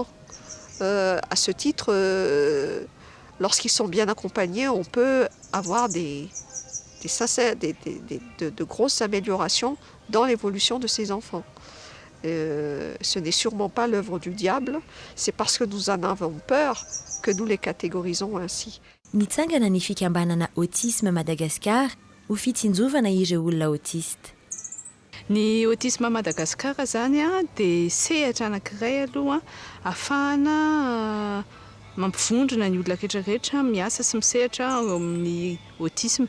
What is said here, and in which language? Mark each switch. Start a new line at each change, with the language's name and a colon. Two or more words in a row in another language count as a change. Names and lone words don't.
French: À ce titre, lorsqu'ils sont bien accompagnés, on peut avoir de grosses améliorations dans l'évolution de ces enfants. Ce n'est sûrement pas l'œuvre du diable, c'est parce que nous en avons peur que nous les catégorisons ainsi.
Malagasy: Nitsangana ny fikambanana
French: autisme Madagasikara
Malagasy: ho fitsinjovana ireo olona autiste. Ny
French: autisme à Madagascar
Malagasy: zany dia sehatra anankiray aloha ahafahana mampivondrona ny olona rehetrarehetra miasa sy misehatra amin'ny autisme.